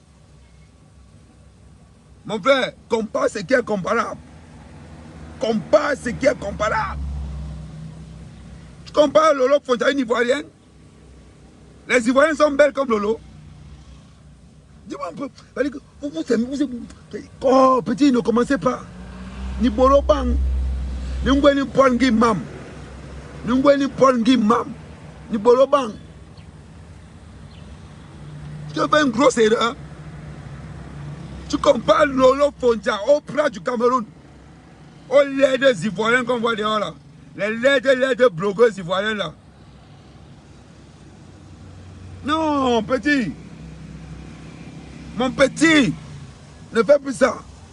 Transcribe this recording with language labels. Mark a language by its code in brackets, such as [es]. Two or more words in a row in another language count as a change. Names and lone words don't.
[fr] Mon frère, compare ce qui est comparable. Compare ce qui est comparable. Tu compares Lolo Fontaine à une Ivoirienne. Les Ivoiriennes sont belles comme Lolo. Dis-moi un peu. Oh, petit, ne commencez pas. Ni bolo bang, ni ngweni pongi mam, ni ngweni pongi mam, ni bolo bang. Tu fais une grosse erreur. Tu compares Lolo Fontia au plat du Cameroun, aux laides ivoiriens qu'on voit dehors là, les laides blogueuses ivoiriennes là. Non, petit, mon petit, ne fais plus ça.